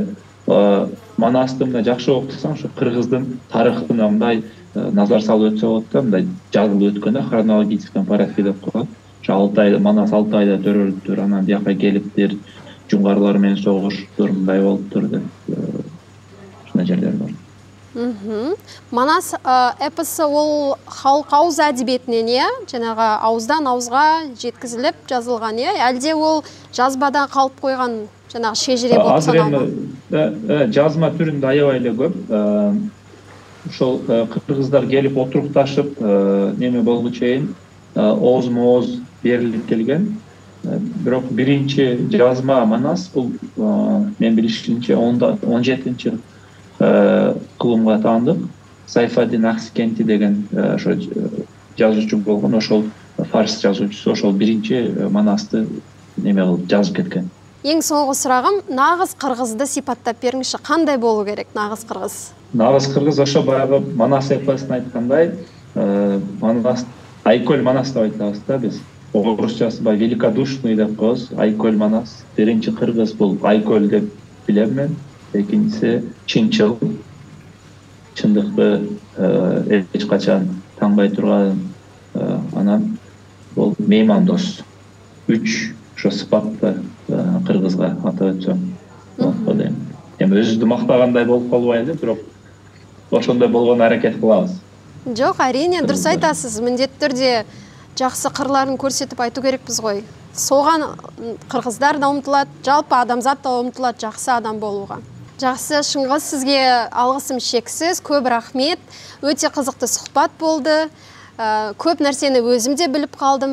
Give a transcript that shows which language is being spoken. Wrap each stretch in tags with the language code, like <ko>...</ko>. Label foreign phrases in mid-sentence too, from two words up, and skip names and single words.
<ky>Манасты мына жакшы окусаң, ушу кыргыздын тарыхына мындай назар салып өтсө болот да, мындай жазылып өткөн</ky> <ru>хронологический порядке</ru> <ky>деп коет. Манас 6 айда төрөлүптүр, анан бияка келиптир, жуңгарлар менен согуштур, мындай болуптур деп ушундай жерлер бар.</ky> <kk>Манас эпосы ол халк ауыз әдебиетінен, жанагы ауыздан ауызга жеткизилип жазылган, әлде ол жазбадан калып койгон жанагы шежире болуп саналган?</kk> <ky>Жазма түрүндө аябай эле көп. Ошол кыргыздар келип отурукташып, неме болгу чейин оозму-ооз берилип келген. Бирок биринчи жазма Манас бул мен билишимче 17-чи кылымга таандык. Сайфаддин Акскенти деген ошо жазуучу болгон, ошол фарс жазуучусу, ошол биринчи Манасты неме кылып жазып кеткен.</ky> <kk>Ең соңғы сұрағым, нағыз кыргызды сипаттап бериңизчи, кандай болу керек нағыз кыргыз?</kk> <ky>Нағыз кыргыз ошо баягы Манас эпосун айткандай, Манас Айкөл Манас деп айтабыз да биз. Орусчасы бай великодушный деп коебуз, Айкөл Манас. Биринчи кыргыз бул Айкөл деп билем мен. Экинчиси чынчыл, чындыкты эч качан таңбай турган, анан бул меймандос. 3 ошо сыпатты кыргызга атап өтсөм болот дейм. Эми өзүбүздү мактагандай болуп калбайлы, бирок ошондой болгону аракет кылабыз.</ky> <kk>Жоқ, әрине, дұрыс айтасыз. Міндетті түрде жақсы қырларын көрсетіп айту керекпіз ғой. Соған қырғыздар да ұмтылады, жалпы адамзат та ұмтылады жақсы адам болуға. Жақсы, Шыңғыс, сізге алғысым шексіз, көп рахмет. Өте қызықты сұхбат болды. Көп нәрсені өзім де біліп қалдым.</kk>